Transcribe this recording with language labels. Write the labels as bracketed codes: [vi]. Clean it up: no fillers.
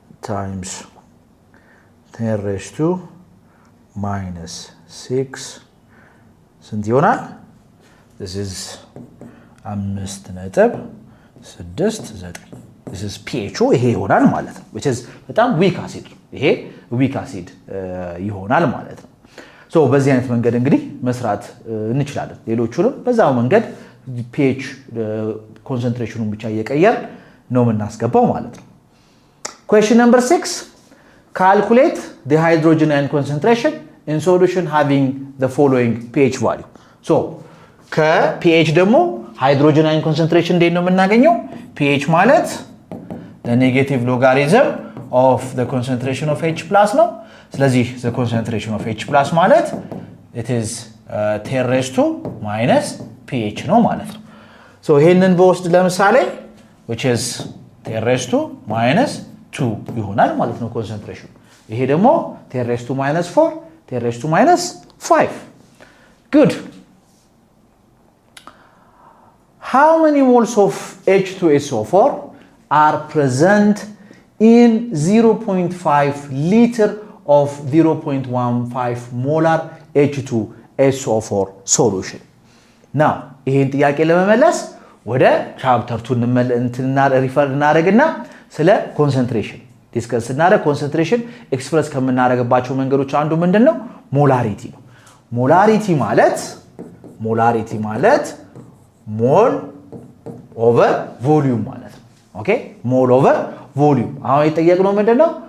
[en] times 10 raised to minus 6 [am] ስንት ይሆናል [en] this is 5.69 this is pH [am] ይሄ ይሆናል ማለት ነው [en] which is [am] በጣም [en] weak acid ይሄ weak acid [am] ይሆናል ማለት ነው so በዚህ አይነት መንገድ እንግዲህ መስራት እንችላለን ሌሎቹንም በዛው መንገድ pH ኮንሰንትሬሽኑን ብቻ እየቀየር ነው የምናስገባው ማለት ነው [en] question number 6 calculate the hydrogen ion concentration in solution having the following pH value. [am] So ከpH ደግሞ [en] hydrogen ion concentration [am] እንዴት ነው የምናገኘው? pH ማለት [en] the negative logarithm of the concentration of H+ [am] ነው። ስለዚህ [en] the concentration of H+ ማለት it is 10 raised to minus pH [am] ነው ማለት ነው። so ይሄንን በወስድ ለምሳሌ [en] which is 10 raised to minus 2 [am] ይሆናል ማለት ነው concentration። ይሄ ደግሞ [en] 10 raised to minus 4 10 raised to minus 5. good. how many moles of H2SO4 are present in 0.5 liter of 0.15 molar H2SO4 solution? now [am] ይሄን ጥያቄ ለመመለስ ወደ ቻፕተር 2 ሪፈር እናደርግና ስለ ኮንሰንትሬሽን ዲስከስ እናደርግ። ኮንሰንትሬሽን ኤክስፕረስ ከምናደርግባቸው መንገዶች አንዱ ምንድነው? ሞላሪቲ ነው። ሞላሪቲ ማለት ሞል ኦቨር ቮሊዩም ማለት ነው። ኦኬ ሞል ኦቨር ቮሊዩም። አሁን የጠየቅነው ምንድነው?